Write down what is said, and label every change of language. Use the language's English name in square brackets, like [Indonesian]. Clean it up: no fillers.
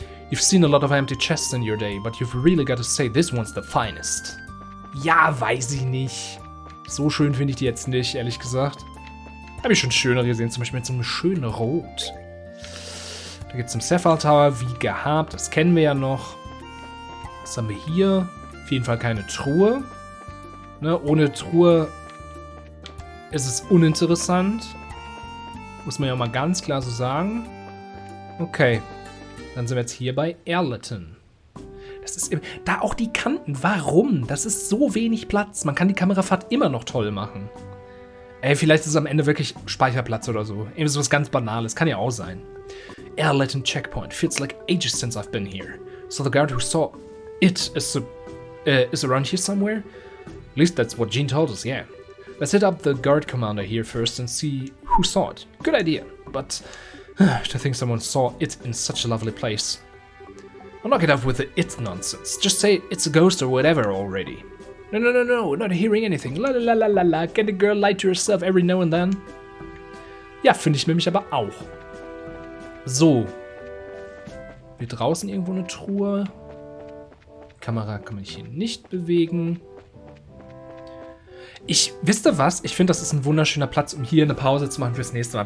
[English] You've seen a lot of empty chests in your day, but you've really got to say this one's the finest. [German] Ja, weiß ich nicht. So schön finde ich die jetzt nicht, ehrlich gesagt. Habe ich schon schöner gesehen, zum Beispiel mit so einem schönen Rot. Da gibt es im Sapphire Tower, wie gehabt, das kennen wir ja noch. Was haben wir hier? Auf jeden Fall keine Truhe. Ne, ohne Truhe ist es uninteressant. Muss man ja mal ganz klar so sagen. Okay, dann sind wir jetzt hier bei Airletten. Das ist da auch die Kanten. Warum? Das ist so wenig Platz. Man kann die Kamerafahrt immer noch toll machen. Ey, vielleicht ist es am Ende wirklich Speicherplatz oder so. Eben so was ganz Banales. Kann ja auch sein. Airletten Checkpoint. [English] Feels like ages since I've been here. So the guard who saw it is around here somewhere? At least that's what Jean told us, yeah. Let's hit up the guard commander here first and see who saw it. Good idea, but to think someone saw it in such a lovely place. I'll knock it off with the it nonsense. Just say it's a ghost or whatever already. No, not hearing anything. La la la la la. Can a girl lie to herself every now and then? [German] Ja, finde ich nämlich aber auch. So. Hier draußen irgendwo eine Truhe. Kamera kann man hier nicht bewegen. Wisst ihr was? Ich finde, das ist ein wunderschöner Platz, um hier eine Pause zu machen fürs nächste Mal.